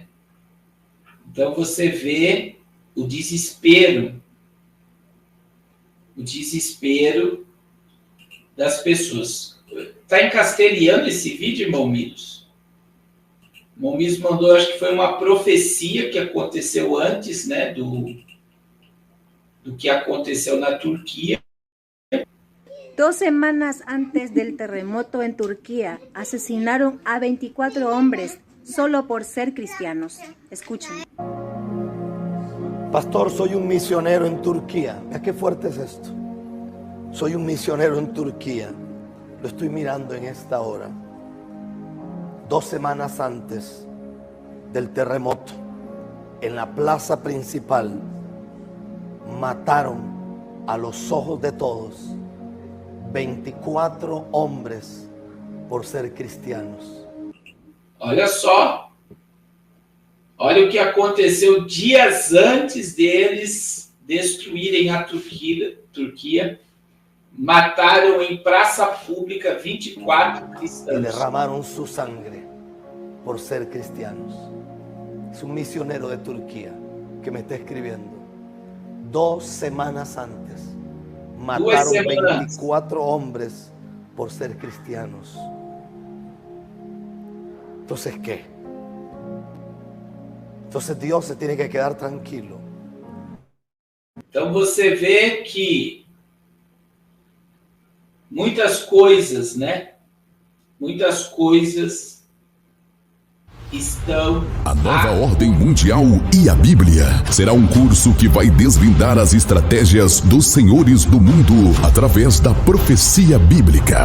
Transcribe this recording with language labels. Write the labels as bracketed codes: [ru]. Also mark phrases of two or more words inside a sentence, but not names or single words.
[pt] Então você vê o desespero das pessoas. Está em castelhano esse vídeo, irmão Milos? O irmão Milos mandou, acho que foi uma profecia que aconteceu antes, né, do que aconteceu na Turquia. [es] 2 semanas antes del terremoto en Turquía, asesinaron a 24 hombres solo por ser cristianos. Escuchen. Pastor, soy un misionero en Turquía. Mira qué fuerte es esto. Soy un misionero en Turquía. Lo estoy mirando en esta hora. 2 semanas antes del terremoto, en la plaza principal, mataron a los ojos de todos 24 hombres por ser cristianos. [pt] Olha só. Olha o que aconteceu dias antes deles destruírem a Turquia. Mataram em praça pública 24 cristãos. [es] Y derramaron su sangre por ser cristianos. Es un misionero de Turquía que me está escribiendo. 2 semanas antes mataron 24 hombres por ser cristianos. Entonces, ¿qué? Entonces Dios se tiene que quedar tranquilo. [pt] Então você vê que muitas coisas, né? Muitas coisas estão... A Nova Ordem Mundial e a Bíblia será um curso que vai desvendar as estratégias dos senhores do mundo através da profecia bíblica.